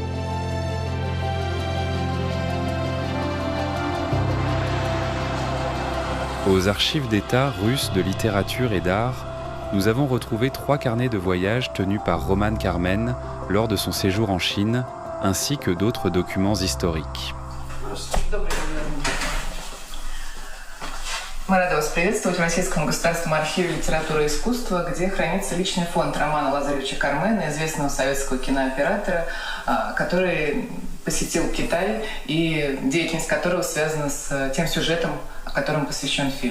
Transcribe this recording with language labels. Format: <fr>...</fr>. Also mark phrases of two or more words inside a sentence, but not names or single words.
<fr>Aux archives d'État russes de littérature et d'art, nous avons retrouvé 3 carnets de voyage tenus par Roman Karmen lors de son séjour en Chine, ainsi que d'autres documents historiques.</fr> <ru>Мы рады вас приветствовать в Российском государственном архиве литературы и искусства, где хранится личный фонд Романа Лазаревича Кармена, известного советского кинооператора, который посетил Китай и деятельность которого связана с тем сюжетом, которым посвящен фильм.</ru>